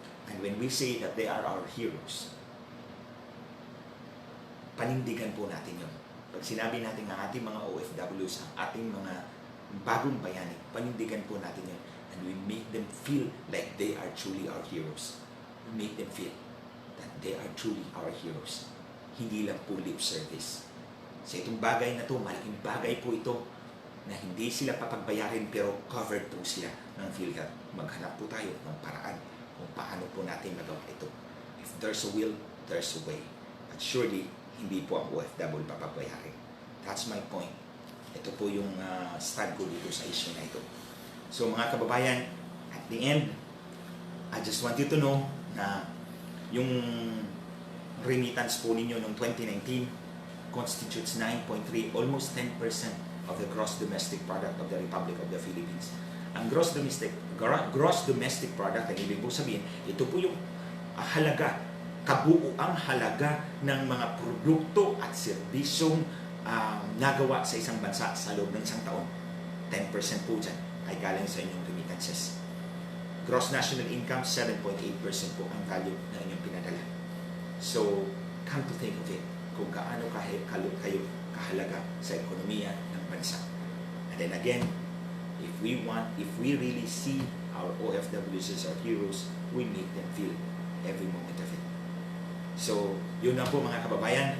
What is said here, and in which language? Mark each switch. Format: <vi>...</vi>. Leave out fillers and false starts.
<en>And when we say that they are our heroes,</en> <tl>panindigan po natin yun. Pag sinabi natin ang ating mga OFWs, ang ating mga bagong bayani, panindigan po natin yun.</tl> <en>and we make them feel like they are truly our heroes. We make them feel that they are truly our heroes.</en> <tl>Hindi lang po lip service. Sa itong bagay na to, malaking bagay po ito na hindi sila papagbayarin pero covered po sila ng PhilHealth. Maghanap po tayo ng paraan kung paano po natin magawa ito.</tl> <en>If there's a will, there's a way. But surely,</en> <tl>hindi po ang OFW papagbayarin.</tl> <en>That's my point.</en> <tl>Ito po yung stand ko dito sa issue na ito. So mga kababayan,</tl> <en>at the end, I just want you to know na yung remittance po ninyo noong 2019 constitutes 9.3, almost 10% of the gross domestic product of the Republic of the Philippines.</en> <tl>Ang gross domestic product, ang ibig po sabihin, ito po yung halaga, kabuuang halaga ng mga produkto at serbisyong nagawa sa isang bansa sa loob ng isang taon. 10% po dyan ay galing sa inyong remittances. Gross national income, 7.8% po ang value na inyong pinadala. So,</tl> <en>come to think of it,</en> <tl>kung gaano kayo kahalaga sa ekonomiya ng bansa.</tl> <en>And then again, if we really see our OFWs as our heroes, we make them feel every moment of it.</en> <tl>So, yun na po mga kababayan.</tl>